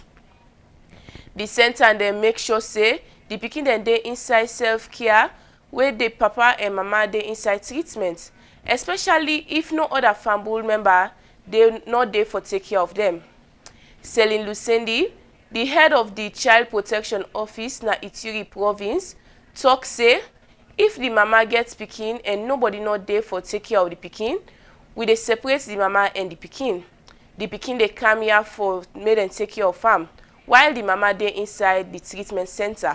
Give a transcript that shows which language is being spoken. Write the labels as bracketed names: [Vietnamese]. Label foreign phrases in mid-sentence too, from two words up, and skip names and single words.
[Nigerian Pidgin] The center then make sure say the pikin then they inside self-care where the papa and mama they inside treatment, especially if no other family member they not there for take care of them. Celine Lucendi, the head of the Child Protection Office na Ituri province, talk say if the mama gets pikin and nobody not there for take care of the pikin, we dey separate the mama and the pikin. The pikin they come here for make them take care of farm, while the mama dey inside the treatment center.